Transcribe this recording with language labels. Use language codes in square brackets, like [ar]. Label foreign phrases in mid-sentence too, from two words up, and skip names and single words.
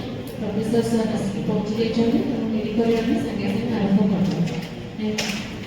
[en] Professor sir [or] ଆସିକି ପହଞ୍ଚି ଯାଇଛନ୍ତି ତେଣୁ ଡେରି କରିବା ଆମେ ସାଙ୍ଗେ ସାଙ୍ଗେ ଆରମ୍ଭ କରିବା. [en] Thank you.